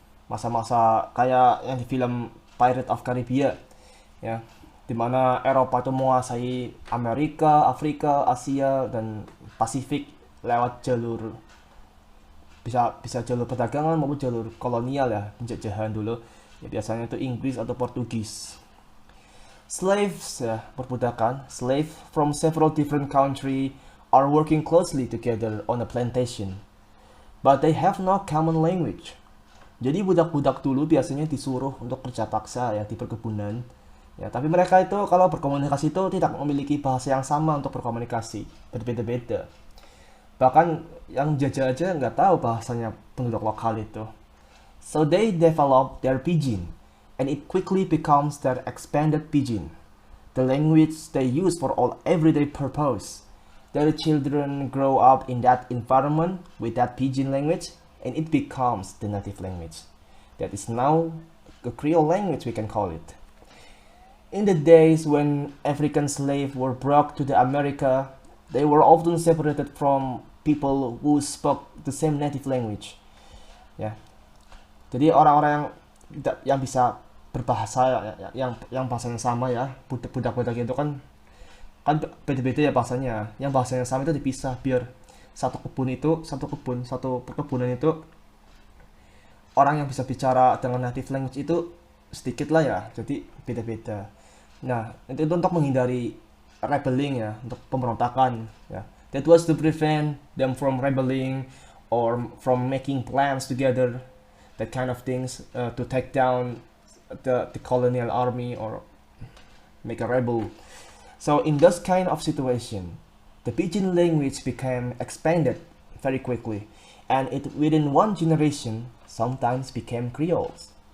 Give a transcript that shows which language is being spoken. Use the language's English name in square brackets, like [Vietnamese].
[Indonesian] Masa-masa kayak yang di film Pirates of Caribbean, ya, dimana Eropa itu menguasai Amerika, Afrika, Asia, dan Pasifik lewat jalur bisa jalur perdagangan maupun jalur kolonial ya, penjajahan dulu. Ya, biasanya itu Inggris atau Portugis. [English] Slaves [Indonesian] ya, perbudakan, [English] slave from several different countries are working closely together on a plantation, but they have no common language. [Indonesian] Jadi budak-budak dulu biasanya disuruh untuk kerja paksa ya di perkebunan. Ya, tapi mereka itu kalau berkomunikasi itu tidak memiliki bahasa yang sama untuk berkomunikasi, berbeda-beda. Bahkan yang jajah aja nggak tahu bahasanya penduduk lokal itu. [English] So they develop their Pidgin, and it quickly becomes their expanded Pidgin, the language they use for all everyday purpose. Their children grow up in that environment with that Pidgin language, and it becomes the native language. That is now the Creole language, we can call it. In the days when African slaves were brought to the America, they were often separated from people who spoke the same native language. [Indonesian] Ya. Jadi orang-orang yang bisa berbahasa yang bahasanya sama ya, budak-budak itu kan beda-beda ya bahasanya. Yang bahasanya sama itu dipisah biar satu perkebunan itu orang yang bisa bicara dengan native language itu sedikit lah ya, jadi beda-beda. Nah, itu untuk menghindari rebelling ya, untuk pemberontakan ya. [English] That was to prevent them from rebelling or from making plans together, that kind of things, to take down the colonial army or make a rebel. So in this kind of situation, the Pidgin language became expanded very quickly, and it within one generation sometimes became Creoles.